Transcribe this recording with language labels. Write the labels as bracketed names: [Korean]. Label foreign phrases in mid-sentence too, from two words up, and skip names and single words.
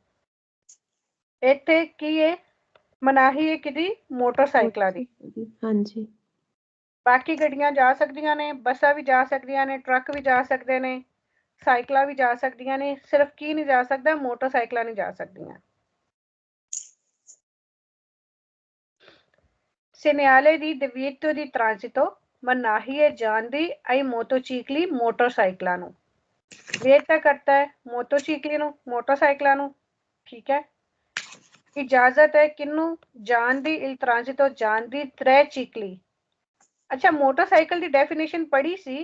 [Punjabi] ਇੱਥੇ ਕੀ ਹੈ? ਮਨਾਹੀ ਹੈ ਕਿਹਦੀ? ਮੋਟਰਸਾਈਕਲਾਂ ਦੀ। ਹਾਂਜੀ ਬਾਕੀ ਗੱਡੀਆਂ ਜਾ ਸਕਦੀਆਂ ਨੇ, ਬੱਸਾਂ ਵੀ ਜਾ ਸਕਦੀਆਂ ਨੇ, ਟਰੱਕ ਵੀ ਜਾ ਸਕਦੇ ਨੇ, ਸਾਈਕਲਾਂ ਵੀ ਜਾ ਸਕਦੀਆਂ ਨੇ। ਸਿਰਫ ਕੀ ਨਹੀਂ ਜਾ ਸਕਦਾ? ਮੋਟਰਸਾਈਕਲਾਂ ਨਹੀਂ ਜਾ ਸਕਦੀਆਂ। [Italian] segnale di divieto di transito [Punjabi] ਮਨਾਹੀ ਹੈ ਜਾਣ ਦੀ [Italian] ai motocicli [Punjabi] ਮੋਟਰਸਾਈਕਲਾਂ ਨੂੰ। ਵੇਟ ਤਾਂ ਕਰਤਾ ਹੈ ਮੋਟਰਸਾਈਕਲੀ ਨੂੰ, ਮੋਟਰਸਾਈਕਲਾਂ ਨੂੰ। ਠੀਕ ਹੈ। ਇਜਾਜ਼ਤ ਹੈ ਕਿਹਨੂੰ? ਜਾਣ ਦੀ, [Italian] il transito [Punjabi] ਜਾਣ ਦੀ ਤ੍ਰੈਚਿਕਲੀ। ਅੱਛਾ, ਮੋਟਰਸਾਈਕਲ ਦੀ ਡੈਫੀਨੇਸ਼ਨ ਪੜ੍ਹੀ ਸੀ।